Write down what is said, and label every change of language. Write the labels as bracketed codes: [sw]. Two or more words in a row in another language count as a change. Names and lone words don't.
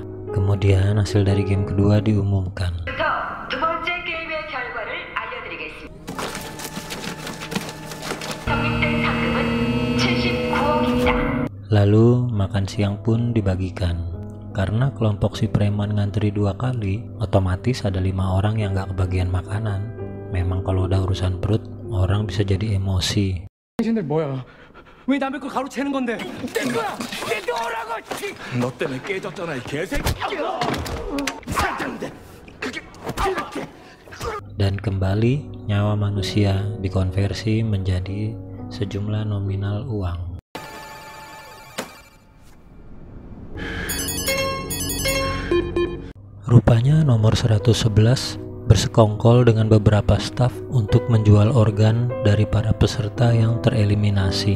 [id] Kemudian hasil dari game kedua diumumkan. Lalu makan siang pun dibagikan. Karena kelompok si preman ngantri 2 kali, otomatis ada 5 orang yang gak kebagian makanan. Memang kalau udah urusan perut, orang bisa jadi emosi. [ko] 당신들 뭐야? 왜 남의 걸 가로채는 건데? 내 거야! 내 거라고! 너 때문에 깨졌잖아, 이 개새끼야! 살던데 그게 이렇게. [id] Dan kembali nyawa manusia dikonversi menjadi sejumlah nominal uang. Rupanya nomor 111 bersekongkol dengan beberapa staf untuk menjual organ dari para peserta yang tereliminasi.